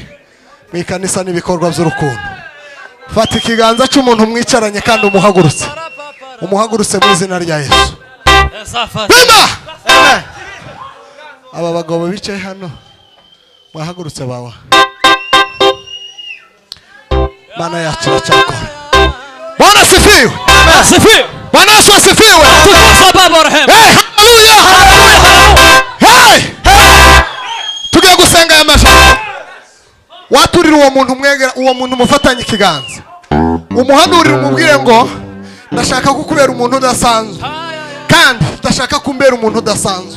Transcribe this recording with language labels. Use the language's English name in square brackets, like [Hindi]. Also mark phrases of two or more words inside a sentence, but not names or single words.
[Kinyarwanda] Mwikanisa n'ibikorwa by'urukundo. Fata ikiganza cy'umuntu mwicaranye kandi umuhagurutse. Umuhagurutse mu izina rya Yesu. Bima! Aba bagabo bicaye hano mwahagurutse bawa. Mana yacu iracyakora. [Swahili] Bwana asifiwe. Asifiwe. Bwana Yesu asifiwe. Tukuza Baba rehema. Haleluya. Hey! [Kinyarwanda] Tugiye gusenga aya majambo. Waturira uwo muntu mwegera, uwo muntu mufatanye ikiganza. Umuhanurira umubwire ngo ndashaka kukubera umuntu udasanzwe. Kandi ndashaka kumbera umuntu udasanzwe.